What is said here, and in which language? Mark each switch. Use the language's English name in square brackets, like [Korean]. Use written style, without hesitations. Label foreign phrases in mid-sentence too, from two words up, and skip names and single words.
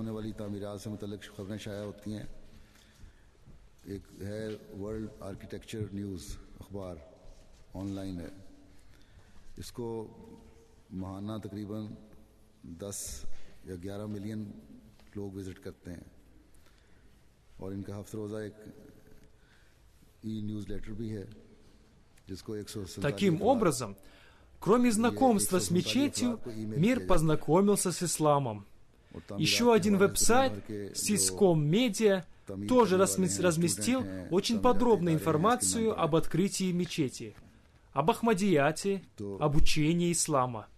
[Urdu] World Architecture News اخبار آن لائن ہے. اس کو ماہانہ تقریباً 10 یا 11 ملین لوگ وزٹ کرتے ہیں اور ان کا ہفتے روزہ ایک نیوز لیٹر بھی ہے جس کو 147. [Russian] Таким образом, кроме знакомства с мечетью, мир познакомился с исламом. Еще один веб-сайт, Syscom Media, тоже разместил очень подробную информацию об открытии мечети, об Ахмадияте, об учении ислама.